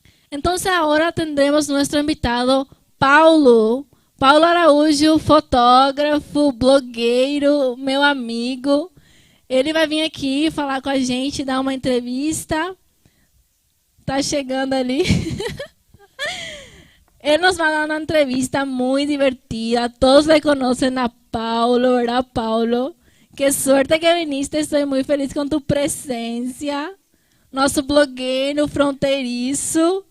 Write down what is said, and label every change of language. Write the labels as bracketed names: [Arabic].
[Spanish] Entonces ahora tendremos nuestro invitado Paulo Araújo, fotógrafo, [Portuguese] blogueiro, meu amigo. Ele vai vir aqui falar com a gente, dar uma entrevista. Tá chegando ali. [Spanish] Él nos va a dar una entrevista muy divertida. Todos le conocen a Paulo, ¿verdad, Paulo? Qué suerte que viniste. Estoy muy feliz con tu presencia. [Portuguese] Nosso blogueiro fronteiriço.